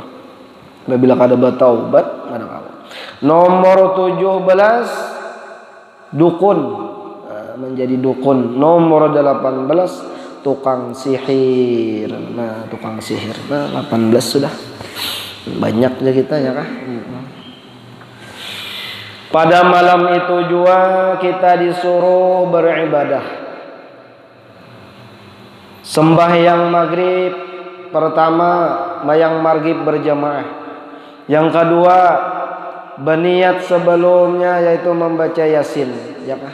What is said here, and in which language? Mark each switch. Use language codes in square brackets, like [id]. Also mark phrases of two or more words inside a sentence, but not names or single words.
[bjn] Bila kada bertaubat, kada apa. [id] Nomor 17, dukun. Menjadi dukun. Nomor 18, tukang sihir. Nah, tukang sihir. Nah, 18 sudah. Banyak aja kita ya kah? Pada malam itu juga kita disuruh beribadah. Sembahyang maghrib pertama, mayang maghrib berjamaah. Yang kedua, berniat sebelumnya yaitu membaca Yasin, ya kah?